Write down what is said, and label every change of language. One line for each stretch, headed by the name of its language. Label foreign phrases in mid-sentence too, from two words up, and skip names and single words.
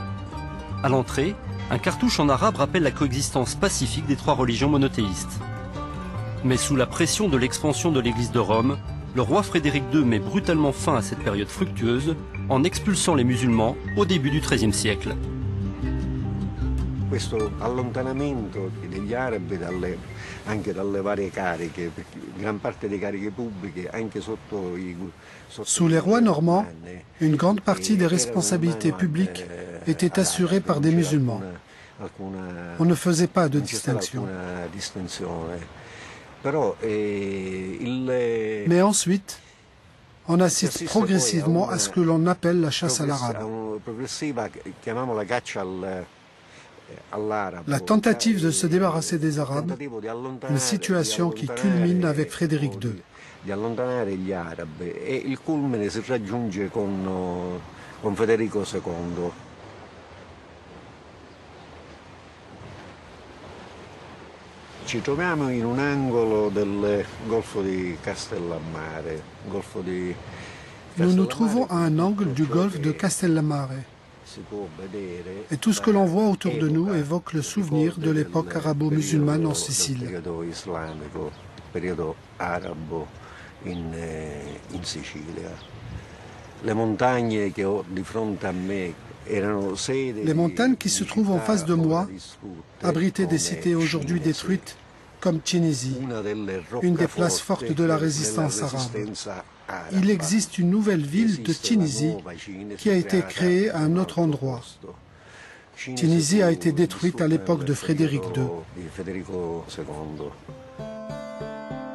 French: À l'entrée, un cartouche en arabe rappelle la coexistence pacifique des 3 religions monothéistes. Mais sous la pression de l'expansion de l'église de Rome, le roi Frédéric II met brutalement fin à cette période fructueuse en expulsant les musulmans au début du XIIIe siècle.
Italian: Questo allontanamento degli arabi anche dalle varie cariche, perché gran parte delle cariche pubbliche anche sotto i
French: Sous les rois normands, une grande partie des responsabilités publiques était assurée par des musulmans. On ne faisait pas de distinction. Mais ensuite, on assiste progressivement à ce que l'on appelle la chasse à l'arabe. La tentative de se débarrasser des Arabes, une situation qui culmine avec Frédéric II.
Italian: Di allontanare gli arabi e il culmine si raggiunge con Federico II. Ci troviamo in un angolo del golfo di Castellammare,
French: Nous nous trouvons à un angle du golfe de Castellammare. Et tout ce que l'on voit autour de nous évoque le souvenir de l'époque arabo-musulmane en Sicile.
Italian: In Sicilia. Le montagnes che ho di fronte a me erano sede.
French: Les montagnes qui se trouvent en face de moi abritaient des cités aujourd'hui détruites comme Cinisi, une des places fortes de la résistance arabe. Il existe une nouvelle ville de Cinisi qui a été créée à un autre endroit. Cinisi a été détruite à l'époque de Frédéric II.